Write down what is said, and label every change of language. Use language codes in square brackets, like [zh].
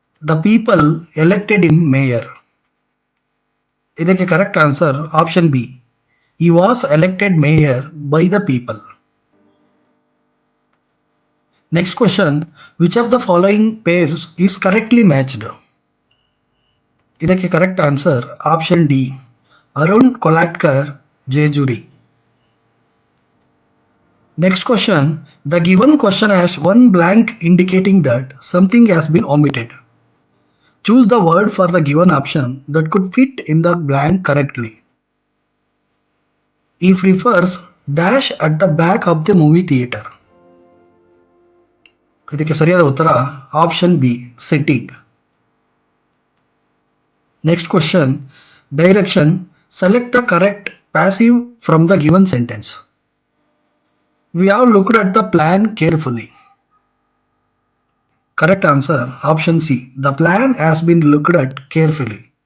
[en] The people elected in mayor. ಇದಕ್ಕೆ correct answer option B, he was elected mayor by the people. Next question, which of the following pairs is correctly matched? ಇದಕ್ಕೆ correct answer option D, Arun Kolatkar, Jejuri. Next question, the given question has one blank indicating that something has been omitted. Choose the word for the given option that could fit in the blank correctly. He prefers dash at the back of the movie theater. [kn] ಇದಕ್ಕೆ ಸರಿಯಾದ ಉತ್ತರ option B, setting. [en] Next question, direction, select the correct passive from the given sentence. We have looked at the plan carefully. Correct answer option C, the plan has been looked at carefully.